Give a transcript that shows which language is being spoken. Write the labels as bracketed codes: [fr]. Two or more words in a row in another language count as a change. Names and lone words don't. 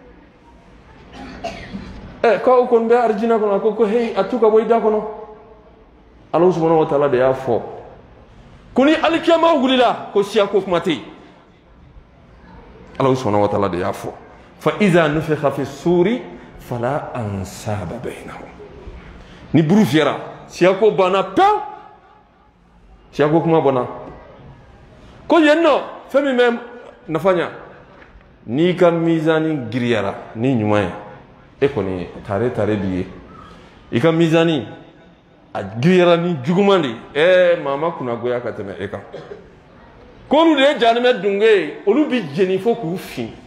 [bm] k'aw kɔni bɛ arijinɛ kɔnɔ a ko heyi a t'u ka bɔ i da kɔnɔ Ala [ar] subhanahu wa ta'ala [bm] de y'a fɔ ko ni alikiyama wulila ko siya ko kuma tɛ yen Ala [ar] subhanahu wa ta'ala [bm] de y'a fɔ [ar] fa iza nufikha fi suri fala ansaba bainahum [bm] ni buru fiyɛra siya ko banna pewu siya ko kuma bɔnna ko yen nɔ fɛn min bɛ nafa ɲa n'i ka mizani giriyara ni ɲuman ye kɔni tare b'i ye i ka mizani a giriyara ni juguman de ye maa ma kunnagoya ka tɛmɛ e kan k'olu de ye jahanɛmɛ dunke ye olu bi jeni fo k'u fin